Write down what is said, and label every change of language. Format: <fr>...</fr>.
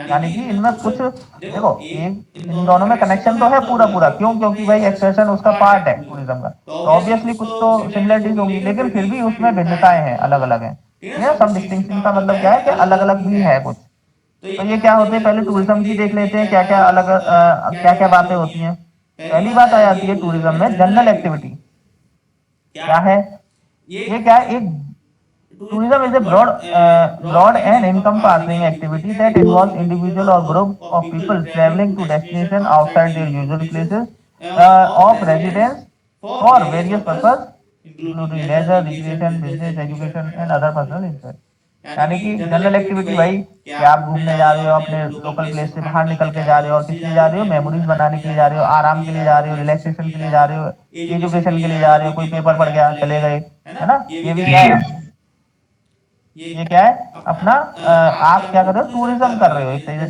<hi>यानी कि इनमें कुछ, देखो, एक इन दोनों में कनेक्शन तो है पूरा पूरा, क्यों, क्योंकि भाई एक्सकर्शन उसका पार्ट है टूरिज्म का, तो ऑब्वियसली कुछ तो सिमिलरिटीज होंगी, लेकिन फिर भी उसमें भिन्नताएं हैं, अलग अलग हैं। ये</hi> <en>some distinction</en> <hi>का मतलब क्या है कि अलग अलग भी है कुछ। तो ये क्या होते हैं, पहले टूरिज्म की देख लेते हैं, क्या क्या अलग क्या क्या बातें होती हैं। पहली बात आ जाती है टूरिज्म में जनरल एक्टिविटी, क्या है, ये क्या है, एक</hi> <en>tourism is a broad and encompassing activity that involves individual or group of people traveling to destination outside their usual places of residence for various purposes, including leisure, recreation, business, education, and other personal interest.</en> <hi>यानी कि general activity भाई, कि आप घूमने जा रहे हो, अपने लोकल प्लेस से बाहर निकल के जा रहे हो, और किस लिए जा रहे हो, मेमोरीज बनाने के लिए जा रहे हो, आराम के लिए जा रहे हो, रिलैक्सेशन के लिए जा रहे हो, एजुकेशन के लिए जा रहे हो, कोई पेपर पड़ गया चले गए, है ना। ये भी क्या है, ये क्या है अपना आप क्या कर रहे हो, टूरिज्म कर रहे हो एक तरीके से।</hi>